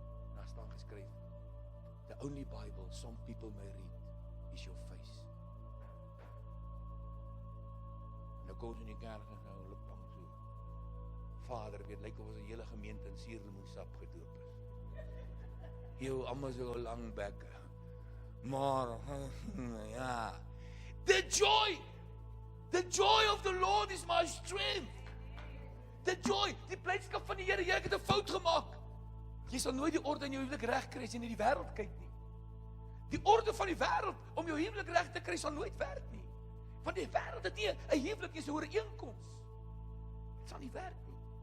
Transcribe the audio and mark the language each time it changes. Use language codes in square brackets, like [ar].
[af] En daar staan geskryf, [en] the only Bible some people may read is your face. [af] Nou kom ons in die kerk en nou loop lang so. Vader, weet, lyk of ons 'n hele gemeente in suurlemoensap gedoop is. Jou almal so lang bekke. Maar ja, [en] the joy of the Lord is my strength. The joy, [af] die blydskap van die Here, ek het 'n fout gemaak. Jy sal nooit die orde in jou huwelik reg kry as jy na die wêreld kyk nie. Die orde van die wêreld om jou huwelik reg te kry sal nooit werk nie. Want die wêreld het nie 'n huwelik is 'n ooreenkoms. Dit sal nie werk nie.